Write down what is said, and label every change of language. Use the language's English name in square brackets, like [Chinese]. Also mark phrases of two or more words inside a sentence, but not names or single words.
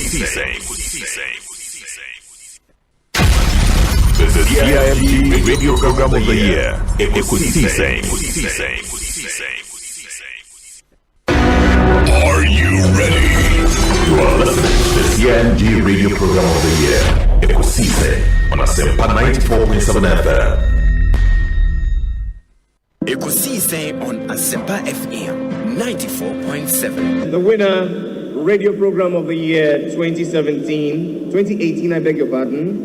[English] The CIMG Radio Program of the Year, Ekosiisen. Are you ready? You are listening to the CIMG Radio Program of the Year, Ekosiisen on Asempa 94.7 FM. Ekosiisen on Asempa FM 94.7. The winner, radio program of the year 2018, I beg your pardon.